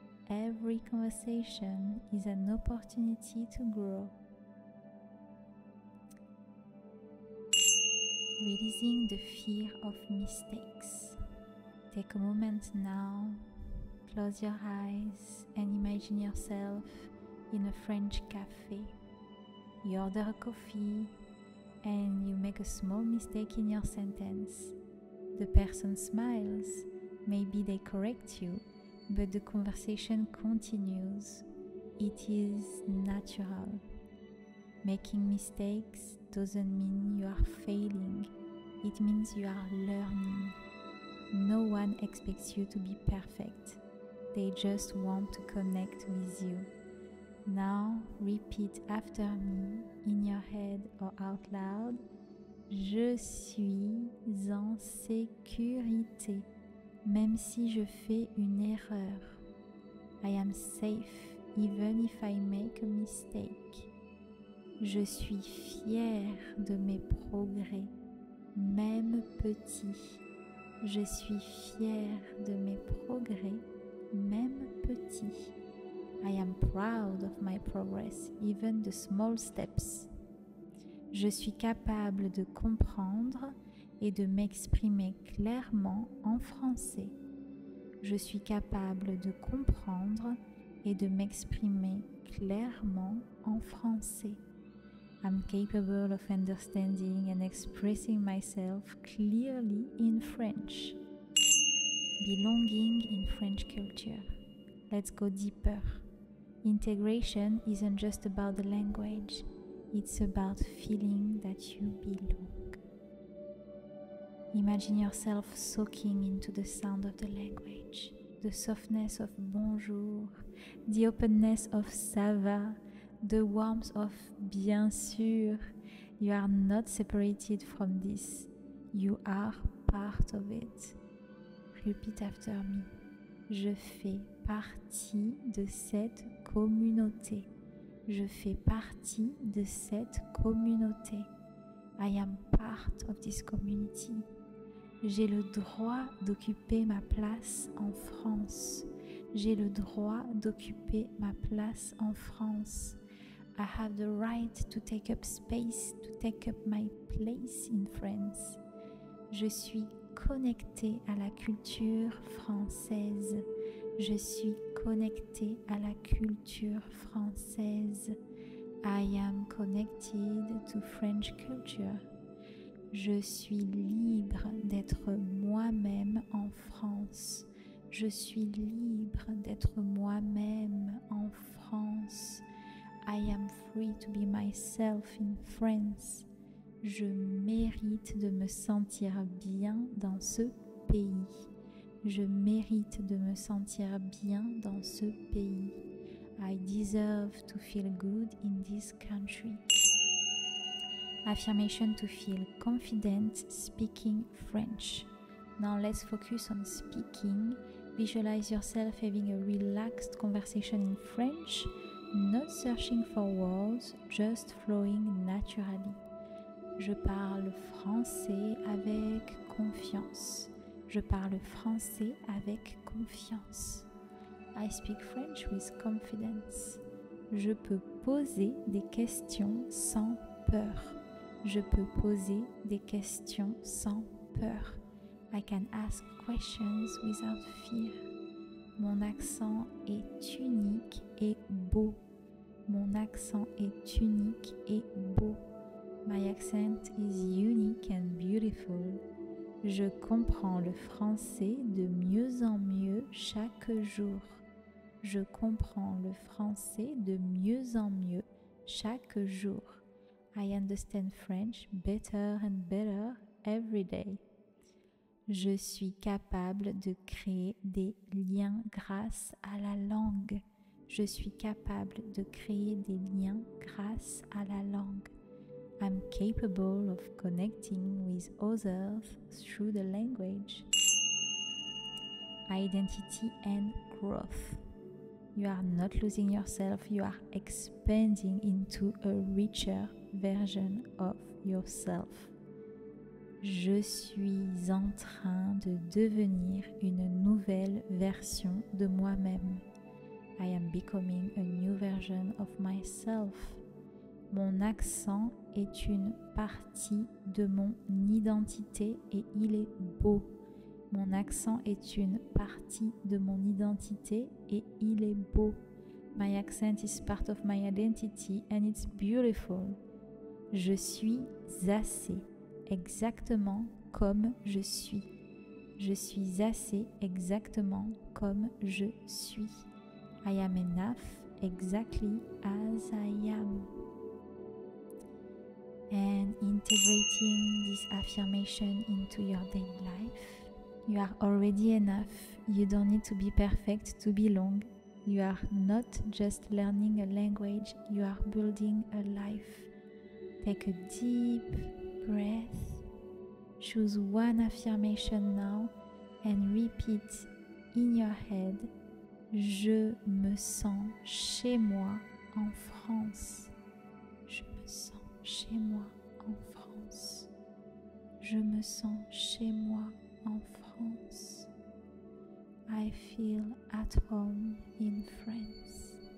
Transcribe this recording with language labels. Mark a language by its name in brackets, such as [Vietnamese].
[English] Every conversation is an opportunity to grow. Releasing the fear of mistakes. Take a moment now, close your eyes and imagine yourself in a French cafe. You order a coffee and you make a small mistake in your sentence. The person smiles, maybe they correct you, but the conversation continues. It is natural. Making mistakes doesn't mean you are failing, it means you are learning. No one expects you to be perfect, they just want to connect with you. Now repeat after me in your head or out loud. [French] Je suis en sécurité, même si je fais une erreur. [English] I am safe even if I make a mistake. [French] Je suis fière de mes progrès, même petits. Je suis fière de mes progrès, même petits. [English] I am proud of my progress, even the small steps. [French] Je suis capable de comprendre et de m'exprimer clairement en français. Je suis capable de comprendre et de m'exprimer clairement en français. [English] I'm capable of understanding and expressing myself clearly in French. Belonging in French culture. Let's go deeper. Integration isn't just about the language, it's about feeling that you belong. Imagine yourself soaking into the sound of the language, the softness of bonjour, the openness of [French] ça va, [English] the warmth of [French] bien sûr. [English] You are not separated from this, you are part of it. Repeat after me. [French] Je fais partie de cette communauté. Je fais partie de cette communauté. [English] I am part of this community. [French] J'ai le droit d'occuper ma place en France. J'ai le droit d'occuper ma place en France. [English] I have the right to take up space, to take up my place in France. [French] Je suis connectée à la culture française. Je suis connectée à la culture française. [English] I am connected to French culture. [French] Je suis libre d'être moi-même en France. Je suis libre d'être moi-même en France. [English] I am free to be myself in France. [French] Je mérite de me sentir bien dans ce pays. Je mérite de me sentir bien dans ce pays. [English] I deserve to feel good in this country. Affirmation to feel confident speaking French. Now let's focus on speaking. Visualize yourself having a relaxed conversation in French, not searching for words, just flowing naturally. [French] Je parle français avec confiance. Je parle français avec confiance. [English] I speak French with confidence. [French] Je peux poser des questions sans peur. Je peux poser des questions sans peur. [English] I can ask questions without fear. [French] Mon accent est unique et beau. Mon accent est unique et beau. [English] My accent is unique and beautiful. [French] Je comprends le français de mieux en mieux chaque jour. Je comprends le français de mieux en mieux chaque jour. [English] I understand French better and better every day. [French] Je suis capable de créer des liens grâce à la langue. Je suis capable de créer des liens grâce à la langue. [English] I'm capable of connecting with others through the language. Identity and growth. You are not losing yourself, you are expanding into a richer version of yourself. [French] Je suis en train de devenir une nouvelle version de moi-même. [English] I am becoming a new version of myself. [French] Mon accent est une partie de mon identité et il est beau. Mon accent est une partie de mon identité et il est beau. [English] My accent is part of my identity and it's beautiful. [French] Je suis assez, exactement comme je suis. Je suis assez, exactement comme je suis. [English] I am enough, exactly as I am. And integrating this affirmation into your daily life. You are already enough. You don't need to be perfect to belong. You are not just learning a language, you are building a life. Take a deep breath. Choose one affirmation now and repeat in your head. [French] Je me sens chez moi en France. Je me sens chez moi en France. Je me sens chez moi en France. [English] I feel at home in France.